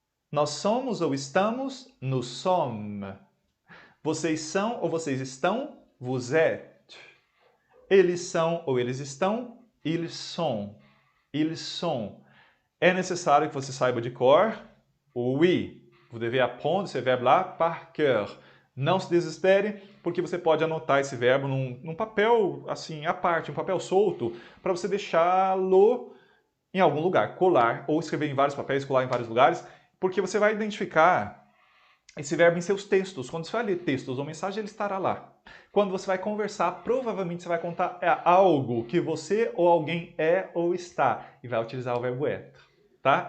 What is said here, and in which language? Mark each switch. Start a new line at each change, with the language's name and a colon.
Portuguese: Nós somos ou estamos?
French: Nous sommes.
Portuguese: Vocês são ou vocês estão?
French: Vous êtes.
Portuguese: Eles são ou eles estão?
French: Ils sont. Ils sont.
Portuguese: É necessário que você saiba de cor?
French: Oui. Vous devez apprendre ce verbe-là par cœur.
Portuguese: Não se desespere, porque você pode anotar esse verbo num papel assim à parte, um papel solto, para você deixá-lo em algum lugar, colar, ou escrever em vários papéis, colar em vários lugares, porque você vai identificar esse verbo em seus textos. Quando você vai ler textos ou mensagem, ele estará lá. Quando você vai conversar, provavelmente você vai contar algo que você ou alguém é ou está, e vai utilizar o verbo être. Tá?